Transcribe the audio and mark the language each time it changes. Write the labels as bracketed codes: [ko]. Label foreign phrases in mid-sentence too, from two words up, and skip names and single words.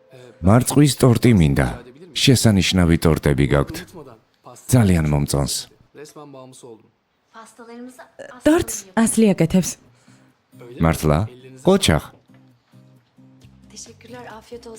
[ka] მარწყვის ტორტი მინდა. შესანიშნავი ტორტები გაქვთ. ძალიან მომწონს. [tr] Resmen bağımlısı oldum. [ka] Pastalarımızı ტორტს ასლი აკეთებს. მართლა? ყოჩახ. [tr] Teşekkürler, afiyet olsun.